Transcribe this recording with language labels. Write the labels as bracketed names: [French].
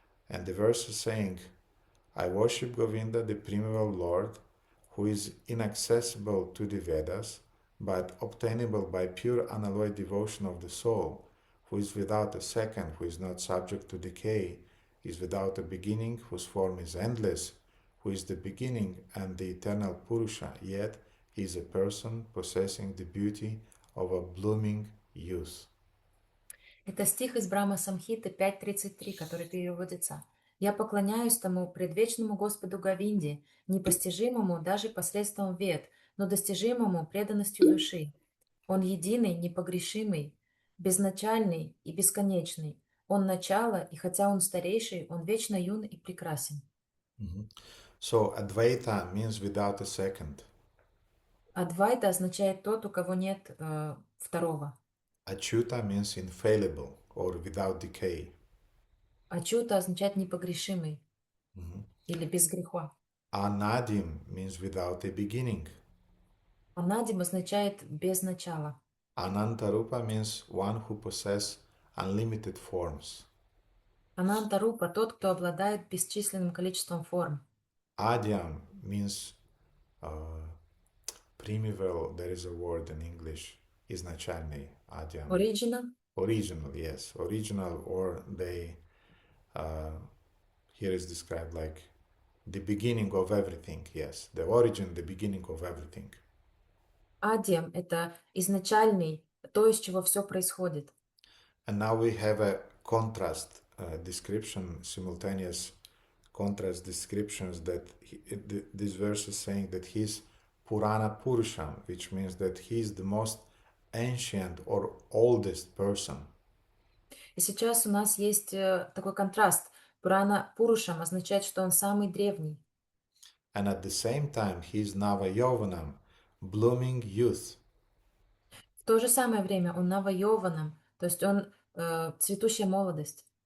[English] And the verse is saying, I worship Govinda, the primeval Lord, who is inaccessible to the Vedas, but obtainable by pure unalloyed devotion of the soul, who is without a second, who is not subject to decay, is without a beginning, whose form is endless, who is the beginning and the eternal Purusha, yet he is a person possessing the beauty of a blooming youth. [Russian] Это стих из Брахма Самхиты 5.33, который переводится. Я поклоняюсь тому предвечному Господу Говинде, непостижимому даже посредством вед, но достижимому преданностью души. Он единый, непогрешимый, безначальный и бесконечный. Он начало, и хотя он старейший, он вечно юн и прекрасен. [English] So Advaita means without a second. [Russian] Адвайта означает тот, у кого нет второго. [English] Achyuta means infallible or without decay. [Russian] Ачута означает непогрешимый или без греха. [English] Anadim means without a beginning. [Russian] Анадим означает без начала. [English] Anantarupa means one who possesses unlimited forms. [Russian] Анантарупа – тот, кто обладает бесчисленным количеством форм. [English] Adyam means primeval, there is a word in English, [Russian] изначальный, [English] Adyam. [Russian] Оригина. [English] Original, yes. Original, or they, here is described like the beginning of everything, yes. The origin, the beginning of everything. [Russian] Адиам – это изначальный, то, из чего все происходит. [English] And now we have a contrast description, simultaneous contrast descriptions that this verse is saying that he's Purana Purusham, which means that he's the most ancient or oldest person. [Russian] И сейчас у нас есть такой контраст. Пурана Пурушам означает, что он самый древний. [English] And at the same time, he's Navayovanam, blooming youth. [Russian] В то же самое время он Навайованам, то есть он цветущая молодость.